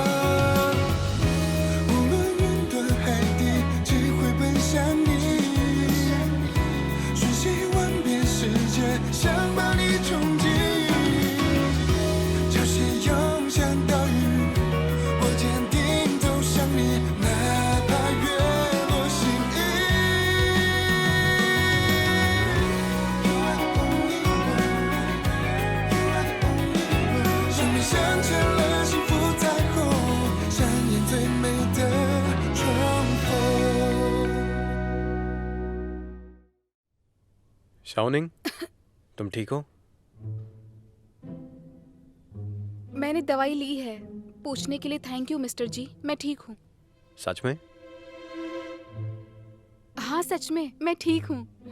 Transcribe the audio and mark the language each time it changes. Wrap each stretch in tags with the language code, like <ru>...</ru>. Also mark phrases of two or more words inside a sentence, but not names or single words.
<zh>无论云端海底，只会奔向你，瞬息万变世界，想把你冲击。潮汐涌向岛屿，我坚定走向你，哪怕月落心意。</zh> <en>You are the only one, you are the only one。</en> <zh>生命镶嵌了幸福彩虹，上演最美的重逢。</zh> <hi>शाओनिंग, तुम ठीक हो? मैंने दवाई ली है। पूछने के लिए</hi> <en>thank you mister</en> <hi>जी, मैं ठीक हूँ। सच में? हाँ सच में, मैं ठीक हूँ।</hi>